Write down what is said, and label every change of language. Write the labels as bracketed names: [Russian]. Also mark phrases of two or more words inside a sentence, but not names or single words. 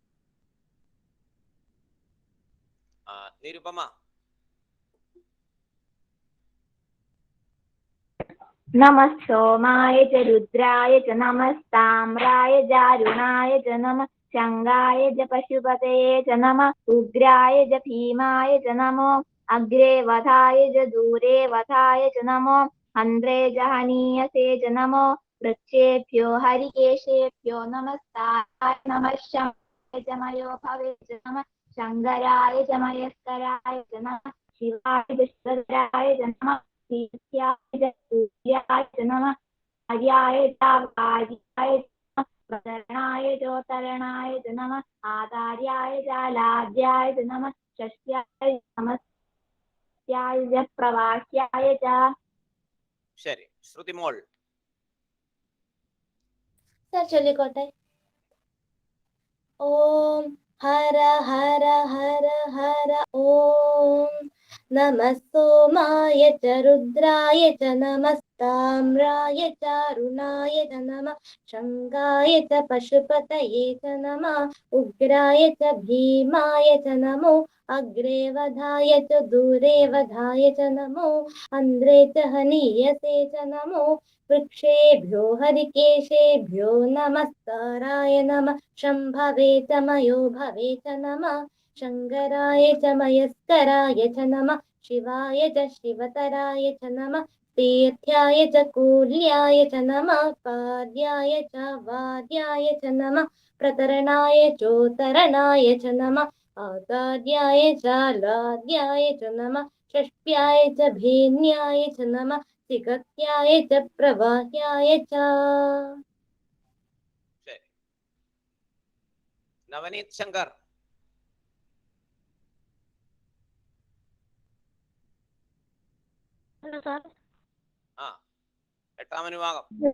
[Malayalam] നിരുപമ. [Sanskrit] നമഃ സോമായ ച രുദ്രായ ച നമസ്താമ്രായ ച അരുണായ ച നമഃ ശംഖായ ച പശുപതയേ ച നമഃ ഉഗ്രായ ച ഭീമായ ച നമോ अग्रे वधाय च दूरे वधाय च नमो हन्त्रे जहनीयसे च नमो वृक्षेभ्यो हरिकेशेभ्यो नमस्ताय नमः शम्भवे च मयोभवे च नमः शङ्कराय च मयस्कराय च नमः शिवाय च शिवधराय च नमः तीर्थ्याय च सूर्याय च नमः आर्याय च वार्याय च नमः प्रतरणाय चोत्तरणाय च नमः आचार्याय च लाड्याय च नमः षष्ट्याय नमस्त्याय च प्रवाह्याय च [Malayalam] ശരി, ശ്രുതിമോൾ. സർ ചൊല്ലിക്കോട്ടെ. [Sanskrit] ഓം ഹര ഹര ഹര ഹര ഓം നമഃ സോമായ ച രുദ്രായ ച നമസ്താമ്രായ ച അരുണായ ച നമഃ ശംഖായ ച പശുപതയേ ച നമഃ ഉഗ്രായ ച ഭീമായ ച നമോ അഗ്രേ വധായ ച ദൂരേ വധായ ച നമോ അന്ത്രേ ച ഹനീയസേ ച നമോ वृक्षेभ्यो हरिकेशेभ्यो नमस्काराय नमः शम्भवे च मयो भवे च नमः शङ्कराय च मयस्कराय च नमः शिवाय च शिवतराय च नमः तीर्थ्याय च कूल्याय च नमः पार्याय च वार्याय च नमः प्रतरणाय चोत्तरणाय च नमः आचार्याय च लाड्याय च नमः षष्ट्याय च भेन्याय च नमः सिकत्याय च प्रवाह्याय च. [Malayalam] ശരി, നവനീത് ശങ്കർ. ആ, എട്ടാം അനുവാകം.